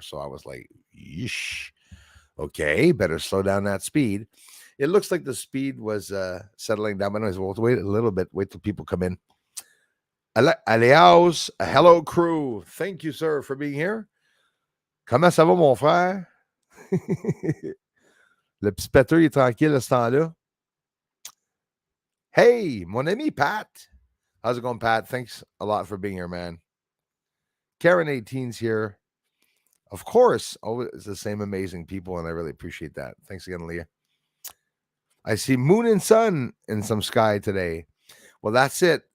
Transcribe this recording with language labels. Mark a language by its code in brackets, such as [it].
[en] So I was like, yeesh. Okay, better slow down that speed. It looks like the speed was settling down. But anyways, we'll wait a little bit. Wait till people come in. Aleaus, hello crew. Thank you, sir, for being here. [fr] Comment ça va, mon frère? Le petit péteur, il est tranquille à ce temps-là. [en] Hey, [fr] mon ami [en] Pat. How's it going, Pat? Thanks a lot for being here, man. Karen 18's here. Of course, always the same amazing people, and I really appreciate that. Thanks again, Leah. I see moon and sun in some sky today. Well, that's it.